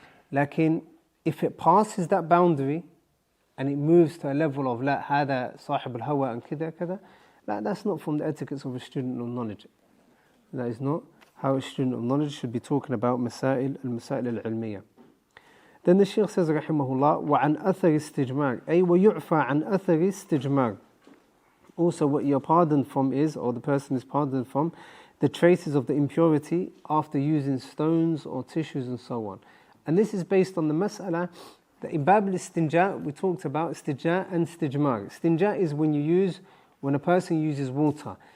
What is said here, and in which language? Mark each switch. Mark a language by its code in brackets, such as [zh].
[en] Lakin, if it passes that boundary and it moves to a level of [ar] la hada sahib al-hawa [en] and kada, that's not from the etiquettes of a student of knowledge. That is not how a student of knowledge should be talking about al-masail al-ilmiyah. Then the Shaykh says, rahimahullah, [ar] وَعَنْ أَثَرِ اسْتِجْمَارٍ أي وَيُعْفَى عَنْ أَثَرِ اسْتِجْمَارٍ. [en] Also what you're pardoned from is, or the person is pardoned from, the traces of the impurity after using stones or tissues and so on. And this is based on the mas'ala that in Bab al-Istinja we talked about istijma and istijmar. Istinja is when a person uses water.